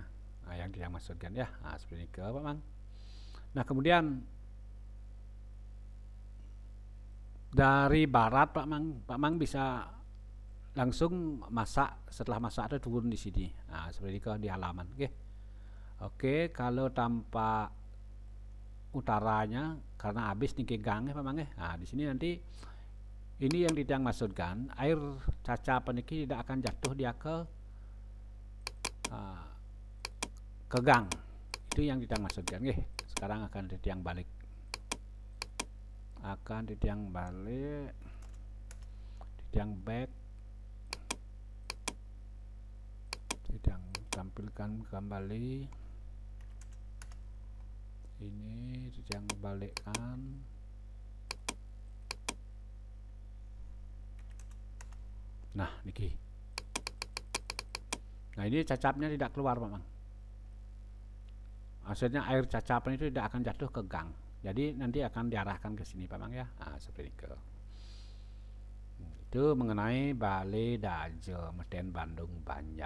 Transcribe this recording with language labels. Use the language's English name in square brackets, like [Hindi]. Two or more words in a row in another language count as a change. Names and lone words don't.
[Indonesian] Nah, yang dia maksudkan ya. Nah, seperti ini Pak Mang. Nah, kemudian dari barat Pak Mang bisa langsung masak, setelah masak itu turun di sini. Nah, seperti ini di halaman Oke, kalau tampak utaranya karena habis niki gang Pak Mang Nah, di sini nanti ini yang Titiang maksudkan, air cacapan niki tidak akan jatuh dia ke gang. Itu yang Titiang maksudkan Sekarang akan Titiang balik. Titiang back. Titiang tampilkan kembali. Ini Titiang balikkan. Nah, niki. Nah, ini cacapnya tidak keluar Pak Mang. Maksudnya air cacapan itu tidak akan jatuh ke gang. Jadi nanti akan diarahkan ke sini Pak Mang ya. Nah, seperti itu. Itu mengenai Balai Daja Meden Bandung Banjar.